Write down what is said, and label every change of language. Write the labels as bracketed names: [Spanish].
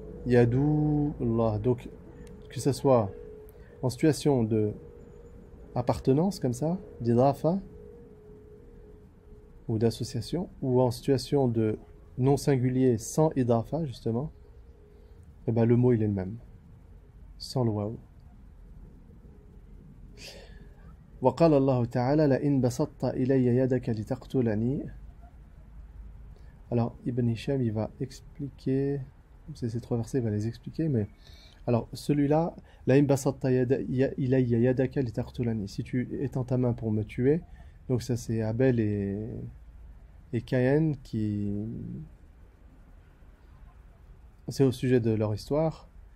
[Arabic] Yadou Allah. [French] Donc que ce soit en situation de appartenance comme ça, d'idrafa ou d'association, ou en situation de non singulier sans idrafa justement, et ben le mot il est le même, sans le waouh. [Arabic] وقال الله تعالى لئن بسطت إلي يدك لتقتلني. [French] Alors Ibn Hisham il va expliquer, ces trois versets il va les expliquer, mais alors celui-là, [Arabic] لئن بسطت إلي يدك لتقتلني, [French] si tu étends ta main pour me tuer, donc ça c'est Abel et Caïn qui, c'est au sujet de leur histoire.